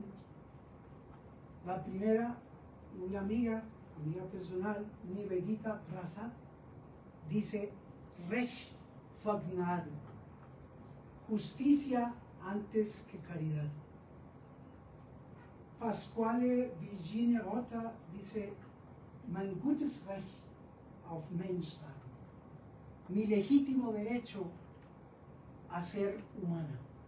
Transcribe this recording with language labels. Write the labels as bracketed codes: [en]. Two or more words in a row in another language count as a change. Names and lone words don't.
[es] La primera, muy amiga personal, Nivedita Prasad, dice [de] Recht vor Gnade, [es] justicia antes que caridad. Pasquale Virginia Rota dice [de] mein gutes Recht auf Menschsein, [es] mi legítimo derecho a ser humana.